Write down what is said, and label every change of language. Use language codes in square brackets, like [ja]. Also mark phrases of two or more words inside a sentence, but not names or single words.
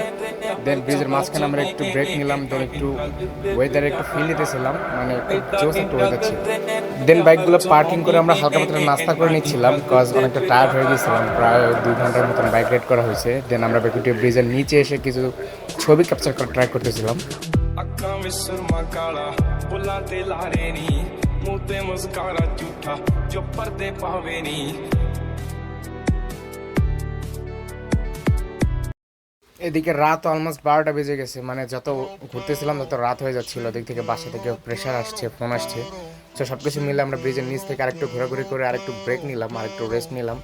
[bn] দেন ব্রিজের মাঝখানে আমরা একটু ব্রেক নিলাম, দেন একটু ওয়েদারে একটু ফিল নিতেছিলাম, মানে খুব জোস একটু ওয়েদার ছিল। দেন বাইকগুলো পার্কিং করে আমরা হালকা পাতলা নাস্তা করে নিচ্ছিলাম, কজ অনেকটা টায়ার্ড হয়ে গেছিলাম। প্রায় 2 ঘন্টার মতন [en] bike ride [bn] করা হয়েছে। দেন আমরা বেকুটিয়া ব্রিজের নিচে এসে কিছু ছবি ক্যাপচার করে ট্রাই করতেছিলাম। [pa] ਅੱਖਾਂ ਵਿੱਚ ਸੁਰਮਾ ਕਾਲਾ ਬੁੱਲਾਂ ਤੇ ਲਾਰੇ ਨੀ ਮੂੰਹ ਤੇ ਮੁਸਕਾਰਾ ਝੂਠਾ ਜੋ ਪਰਦੇ ਪਾਵੇ ਨੀ [bn] এদিকে রাত অলমোস্ট 12টা বেজে গেছে, মানে যত ঘুরতেছিলাম তত রাত হয়ে যাচ্ছিল। ওদিক থেকে বাসা থেকে প্রেশার আসছে, ফোন আসছে। তো সব কিছু মিলে আমরা ব্রিজের নিচ থেকে আরেকটু ঘোরাঘুরি করে আরেকটু ব্রেক নিলাম, আরেকটু রেস্ট নিলাম।